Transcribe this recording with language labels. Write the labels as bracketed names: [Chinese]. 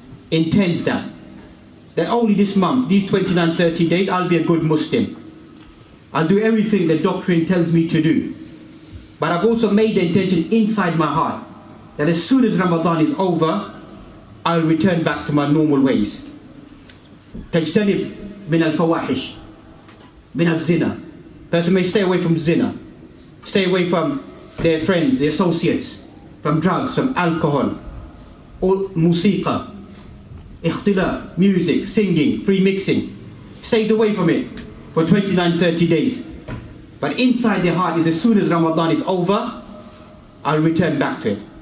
[English] Intends that only this month, these 29, 30 days, I'll be a good Muslim. I'll do everything the doctrine tells me to do. But I've also made the intention inside my heart that as soon as Ramadan is over, I'll return back to my normal ways. [Arabic] تجتنب من الفواحش من الزنا. [English] Person may stay away from zina, stay away from their friends, their associates, from drugs, from alcohol, or musiqa, ikhtila, music, singing, free mixing. Stays away from it for 29, 30 days. But inside their heart is, as soon as Ramadan is over, I'll return back to it.